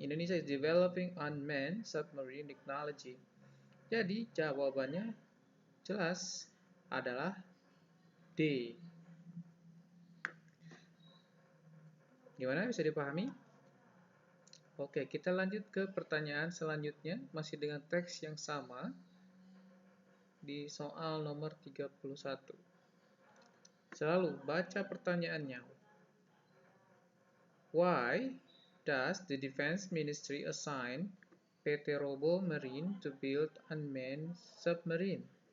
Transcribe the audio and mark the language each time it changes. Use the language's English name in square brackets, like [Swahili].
[English] Indonesia is developing unmanned submarine technology. [Indonesian] Jadi jawabannya jelas adalah D. Gimana, bisa dipahami? Oke, kita lanjut ke pertanyaan selanjutnya, masih dengan teks yang sama di soal nomor 31. Selalu baca pertanyaannya. [English] Why does the Defense Ministry assign PT Robo Marine to build unmanned submarine?